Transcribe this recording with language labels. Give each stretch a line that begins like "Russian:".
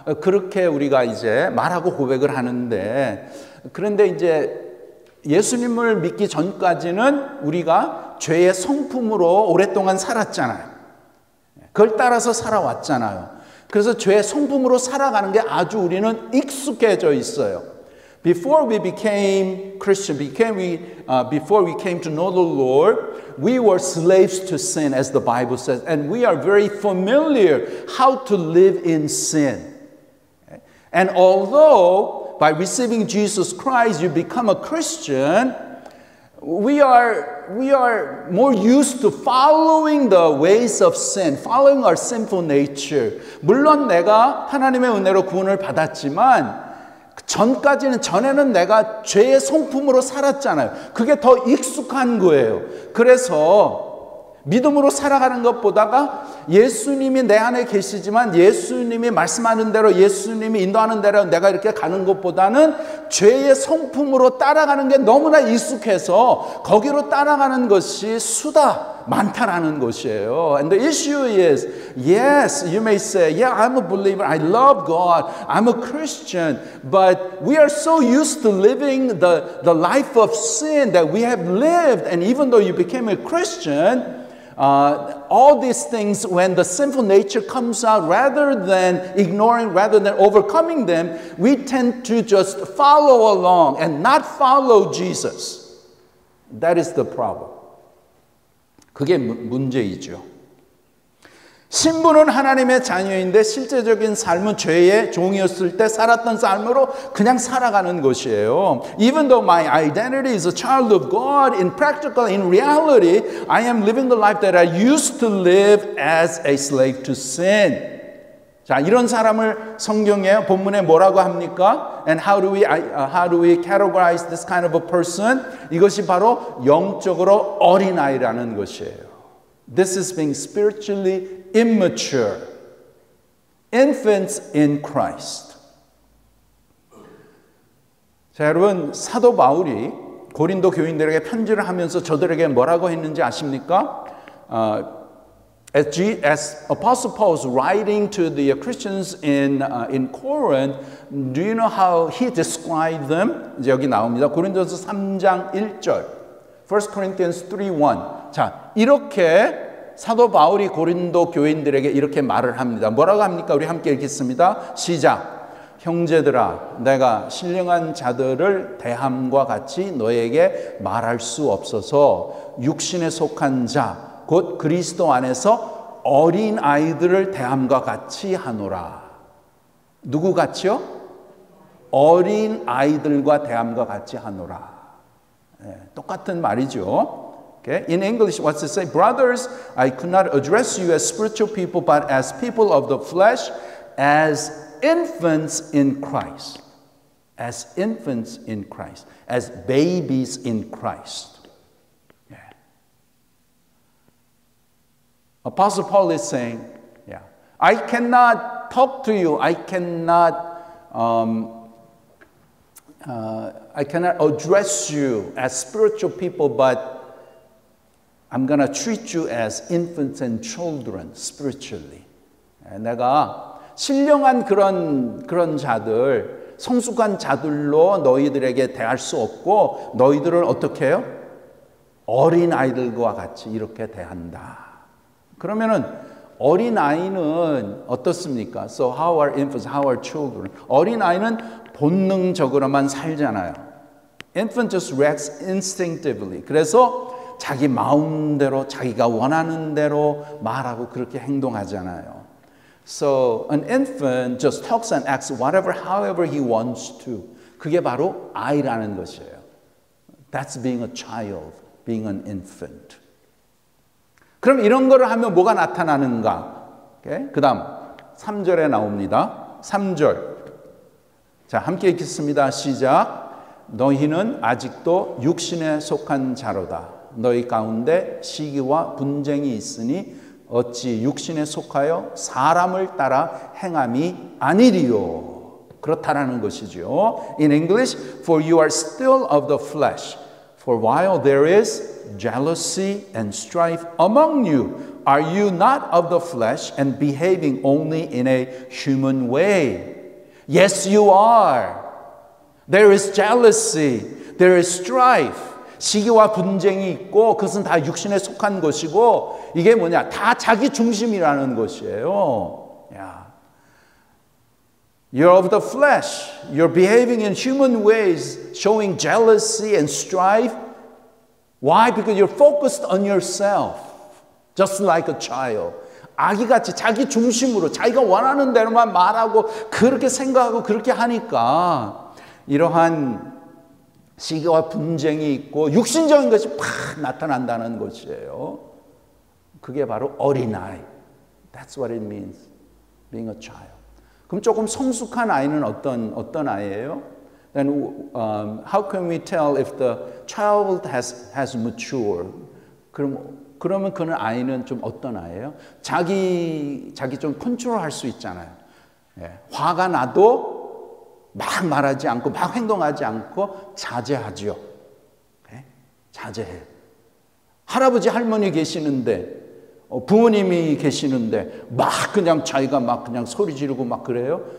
Korean: 그렇게 우리가 이제 말하고 고백을 하는데 그런데 이제 예수님을 믿기 전까지는 우리가 죄의 성품으로 오랫동안 살았잖아요. 그걸 따라서 살아왔잖아요. 그래서 죄의 성품으로 살아가는 게 아주 우리는 익숙해져 있어요.
English: Before we became Christian, before we came to know the Lord, we were slaves to sin, as the Bible says, and we are very familiar how to live in sin. And although by receiving Jesus Christ, you become a Christian, we are more used to following the ways of sin, following our sinful nature.
Korean: 물론 내가 하나님의 은혜로 구원을 받았지만 전에는 내가 죄의 성품으로 살았잖아요. 그게 더 익숙한 거예요. 그래서 믿음으로 살아가는 것보다가 예수님이 내 안에 계시지만 예수님이 말씀하는 대로 예수님이 인도하는 대로 내가 이렇게 가는 것보다는 죄의 성품으로 따라가는 게 너무나 익숙해서 거기로 따라가는 것이 수다 많다라는 것이에요.
English: And the issue is, yes, you may say, yeah, I'm a believer, I love God, I'm a Christian, but we are so used to living the life of sin that we have lived, and even though you became a Christian, all these things, when the sinful nature comes out, rather than ignoring, rather than overcoming them, we tend to just follow along and not follow Jesus. That is the problem.
Korean: 그게 문제이죠. 신분은 하나님의 자녀인데 실제적인 삶은 죄의 종이었을 때 살았던 삶으로 그냥 살아가는 것이에요.
English: Even though my identity is a child of God, in practical, in reality, I am living the life that I used to live as a slave to sin.
Korean: 자, 이런 사람을 성경에 본문에 뭐라고 합니까?
English: And how do we categorize this kind of a person?
Korean: 이것이 바로 영적으로 어린아이라는 것이에요.
English: This is being spiritually immature. Infants in Christ.
Korean: 자, 여러분, 사도 바울이 고린도 교인들에게 편지를 하면서 저들에게 뭐라고 했는지 아십니까?
English: As Apostle Paul is writing to the Christians in Corinth, do you know how he described them?
Korean: 이제 여기 나옵니다. 고린도서 3장 1절.
English: 1 Corinthians 3:1.
Korean: 자, 이렇게 사도 바울이 고린도 교인들에게 이렇게 말을 합니다. 뭐라고 합니까? 우리 함께 읽겠습니다. 시작. 형제들아, 내가 신령한 자들을 대함과 같이 너에게 말할 수 없어서 육신에 속한 자, 곧 그리스도 안에서 어린 아이들을 대함과 같이 하노라. 누구 같이요? 어린 아이들과 대함과 같이 하노라. 네, 똑같은 말이죠.
English: Okay? In English, what's it say? Brothers, I could not address you as spiritual people, but as people of the flesh, as infants in Christ. As infants in Christ. As babies in Christ. Yeah. Apostle Paul is saying, yeah, I cannot talk to you. I cannot address you as spiritual people, but I'm going to treat you as infants and children spiritually.
Korean: 내가 신령한 그런 자들, 성숙한 자들로 너희들에게 대할 수 없고 너희들을 어떻게 해요? 어린 아이들과 같이 이렇게 대한다. 그러면은 어린 아이는 어떻습니까?
English: So how are infants, how are children?
Korean: 어린 아이는 본능적으로만 살잖아요.
English: Infant just reacts instinctively.
Korean: 그래서 자기 마음대로 자기가 원하는 대로 말하고 그렇게 행동하잖아요.
English: So an infant just talks and acts whatever, however he wants to.
Korean: 그게 바로 아이라는 것이에요.
English: That's being a child, being an infant.
Korean: 그럼 이런 거를 하면 뭐가 나타나는가? Okay? 그 다음 3절에 나옵니다. 3절. 자, 함께 읽겠습니다. 시작. 너희는 아직도 육신에 속한 자로다. 너희 가운데 시기와 분쟁이 있으니 어찌 육신에 속하여 사람을 따라 행함이 아니리요. 그렇다라는 것이죠.
English: In English, for you are still of the flesh. For while there is jealousy and strife among you, are you not of the flesh and behaving only in a human way? Yes, you are. There is jealousy. There is strife.
Korean: 시기와 분쟁이 있고 그것은 다 육신에 속한 것이고 이게 뭐냐? 다 자기 중심이라는 것이에요.
English: Yeah. You're of the flesh. You're behaving in human ways, showing jealousy and strife. Why? Because you're focused on yourself, just like a child.
Korean: 아기같이 자기 중심으로 자기가 원하는 대로만 말하고 그렇게 생각하고 그렇게 하니까 이러한 시기와 분쟁이 있고 육신적인 것이 팍 나타난다는 것이에요. 그게 바로 어린아이.
English: That's what it means, being a child.
Korean: 그럼 조금 성숙한 아이는 어떤 아이예요?
English: Then how can we tell if the child has matured?
Korean: 그러면 그 아이는 좀 어떤 아이예요? 자기 좀 컨트롤할 수 있잖아요. 예, 화가 나도 막 말하지 않고 막 행동하지 않고 자제하죠. 네? 자제해. 할아버지 할머니 계시는데 부모님이 계시는데 막 그냥 자기가 막 그냥 소리 지르고 막 그래요?